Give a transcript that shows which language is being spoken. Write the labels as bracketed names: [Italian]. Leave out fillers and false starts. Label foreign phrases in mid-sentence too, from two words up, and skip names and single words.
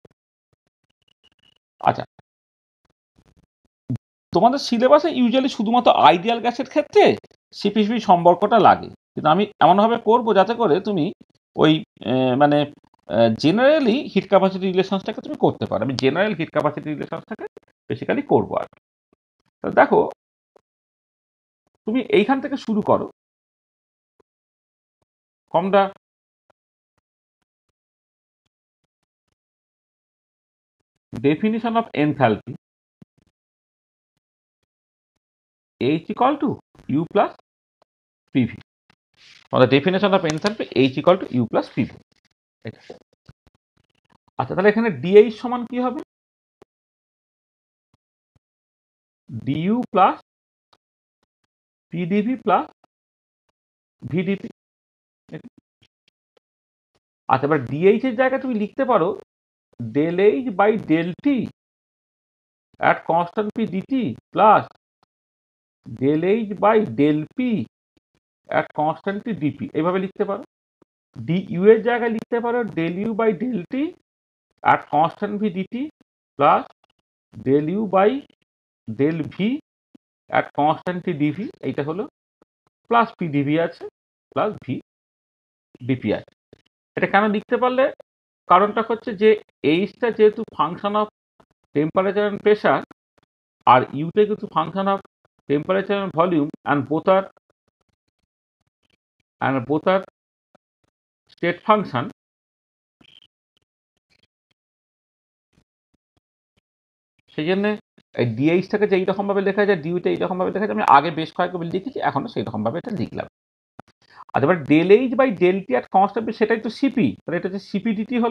[Bangla] আচ্ছা, তোমাদের সিলেবাসে ইউজুয়ালি শুধুমাত্র [English] ideal gasের [Bangla] ক্ষেত্রে সিপি সিবি সম্পর্কটা লাগে, কিন্তু আমি এমনভাবে করব যাতে করে তুমি ওই মানে [English] generally heat capacity relationsটাকে [Bangla] তুমি করতে পারো। আমি [English] general heat capacity relationsটাকে [Bangla] বেসিক্যালি করবো আর। দেখো, তুমি এইখান থেকে শুরু করো [English] from the definition of enthalpy, H equal to U plus PV. From the definition of enthalpy, H equal to U plus PV. [Bangla] আচ্ছা, তাহলে এখানে DH সমান কি হবে? [English] DU plus PdV plus VdP। [Bangla] আচ্ছা, এবার DH এর জায়গায় তুমি লিখতে পারো [English] del H by del T at constant P dt plus del H by del P at constant T dP। [Bangla] এইভাবে লিখতে পারো। DU এর জায়গায় লিখতে পারো [English] del U by del T at constant V dt plus del U by del V at constant T dV। [Bangla] এইটা হলো প্লাস PdV আছে প্লাস V dP আছে। এটা কেন লিখতে পারলে? কারণটা হচ্ছে যে এইচটা যেহেতু [English] function of temperature and pressure, [Bangla] আর ইউটা কিন্তু [English] function of temperature and volume, and both are state function. [Bangla] সেই জন্য এই ডিএইচটাকে যে এইরকম ভাবে লেখা যায়, ডিউটা এইরকম ভাবে লেখা যায়, আমি আগে বেশ কয়েকবার লিখেছি, এখনো সেই রকম ভাবে এটা লিখলাম। আর এবার [English] del H by del T আর constant, [Bangla] সেটাই তো সিপি, তাহলে এটা হচ্ছে [English] Cp dT [Bangla] হলো।